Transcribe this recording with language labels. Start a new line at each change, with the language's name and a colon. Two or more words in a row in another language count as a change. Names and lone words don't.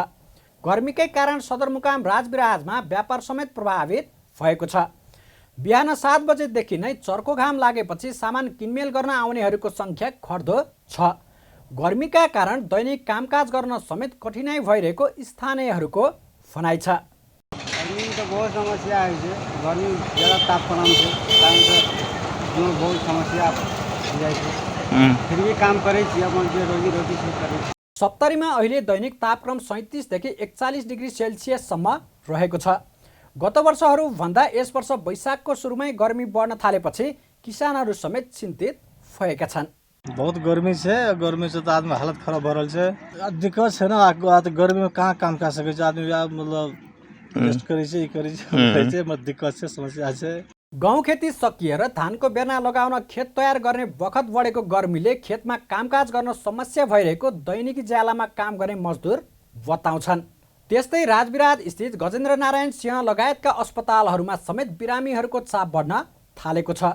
Nepali: गर्मीकै कारण सदरमुकाम राजविराजमा व्यापार समेत प्रभावित भएको छ। बिहान 7 बजेदेखि नै चर्को घाम लागेपछि सामान किनमेल गर्न आउनेहरूको सङ्ख्या घट्दो छ। गर्मीका कारण दैनिक कामकाज गर्न समेत कठिनाइ भइरहेको स्थानीयहरूको भनाइ छ।
Hindi: गर्मी तो बहुत समस्या है। गर्मी ज़्यादा तापमान से कारण से जो बहुत समस्या है। फिर भी काम करे अपन जो रोजी रोटी से करे।
Nepali: सप्तरीमा अहिले दैनिक तापक्रम 37 देखि 41 डिग्री सेल्सियससम्म रहेको छ। गत वर्षहरूभन्दा यस वर्ष वैशाखको सुरुमै गर्मी बढ्न थालेपछि किसानहरू समेत चिन्तित भएका छन्।
Hindi: बहुत गर्मी से तो आदमी हालत खराब हो रहा है। दिक्कत है ना, गर्मी में कहाँ काम कर सके आदमी, मतलब रेस्ट करे दिक्कत से समस्या है।
Nepali: गहुँ खेती सकिएर धानको बेर्ना लगाउन खेत तयार गर्ने बखत बढेको गर्मीले खेतमा कामकाज गर्न समस्या भइरहेको दैनिकी ज्यालामा काम गर्ने मजदुर बताउँछन्। त्यस्तै राजविराज स्थित गजेन्द्र नारायण सिंह लगायतका अस्पतालहरूमा समेत बिरामीहरूको चाप बढ्न थालेको छ।